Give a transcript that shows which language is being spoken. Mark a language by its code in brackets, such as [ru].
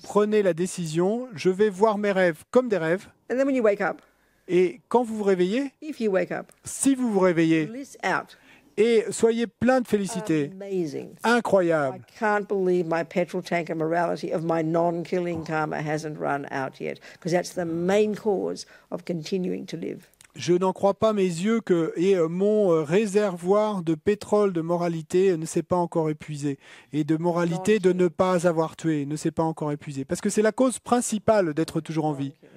[fr] prenez la décision, je vais voir mes rêves comme des rêves. [en] And then when you wake up, [fr] Et quand vous vous réveillez, [en] if you wake up, [fr] si vous vous réveillez, [en] bliss out. [fr] et soyez plein de félicité, [en] Amazing. I [fr] incroyable. [en] can't believe my petrol tanker morality of my non-killing karma hasn't run out yet, because that's the main cause of continuing to live. [fr] Je n'en crois pas mes yeux que mon réservoir de pétrole de moralité ne s'est pas encore épuisé. Et de moralité de ne pas avoir tué ne s'est pas encore épuisé. Parce que c'est la cause principale d'être toujours en vie.